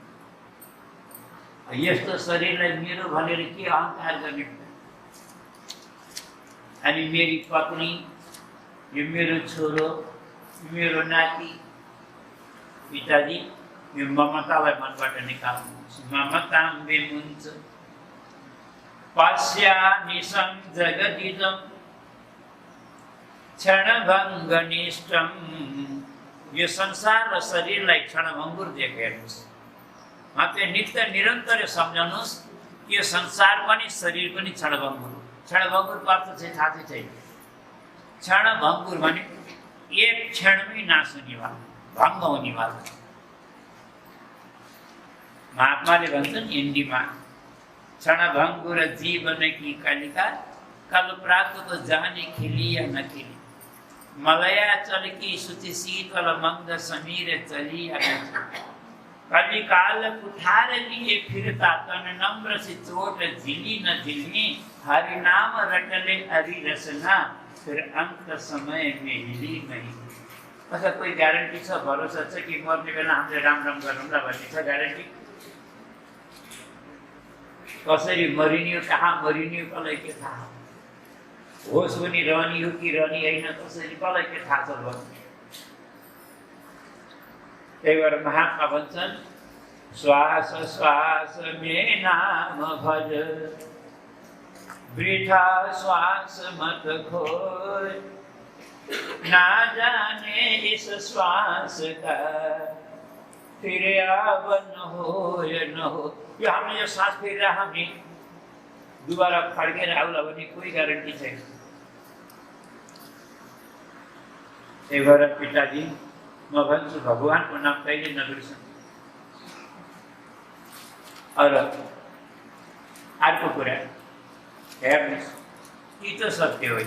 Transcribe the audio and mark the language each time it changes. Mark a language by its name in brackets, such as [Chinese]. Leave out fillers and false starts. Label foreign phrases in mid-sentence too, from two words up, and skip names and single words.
[Nepali] यस्तो शरीरलाई मेरो भनेर के अहंकार गर्ने? अनि मेरी पत्नी, यो मेरो छोरो, मेरो नाति। पिताजी यो ममतालाई मनबाट निकाल्नुहोस्। [Sanskrit] ममतां विमुञ्च पश्यामि जगदिदं क्षणभङ्गनिष्ठं। [Nepali] यो संसार र शरीरलाई क्षणभङ्गुर देखेर्नुहोस्। मात्रै नित्य निरन्तर सम्झनुहोस् यो संसार पनि शरीर पनि क्षणभङ्गुर। क्षणभङ्गुरको अर्थ चाहिँ थाहा छैन। क्षणभङ्गुर भने एक क्षणमै नाश हुनेवाला, भङ्ग हुनेवाला। महात्माले भन्छन् हिन्दीमा, [Hindi] क्षणभङ्गुर जीवन की कलिका, कल प्रातको जाने खिली या नखिली, मलया चल की सुचि शीतल मंद समीर चली या नचली, कलिकाल कुठार लिए फिरता तन नम्र से चोट झिली न झिली, हरि नाम रटले हरि रसना, फिर अंत समय में हिली नहीं। [Nepali] अच्छा कोही ग्यारेन्टी छ, भरोसा छ कि मर्ने बेला हामीले राम राम गरौँला भन्ने छ ग्यारेन्टी? कसरी मरिने, कहाँ मरिने, कसलाई के थाहा? होस् पनि रहने हो कि रहने होइन, कसरी कसलाई के थाहा छ भन्ने। त्यही भएर महात्मा भन्छन्, [Hindi] श्वास श्वास में नाम भज, वृथा श्वास मत खोय, ना जाने इस श्वास का फिर आवन हो या न हो। [Nepali] यो हामीले यो सास फेरेर हामी दुबारा फर्केर आउला भन्ने कोही ग्यारेन्टी छैन। त्यही भएर पिताजी म भन्छु भगवानको नाम कहिले नबिर्सनु। अरू अर्को कुरा हेर्नुहोस्, यी त सत्य हो।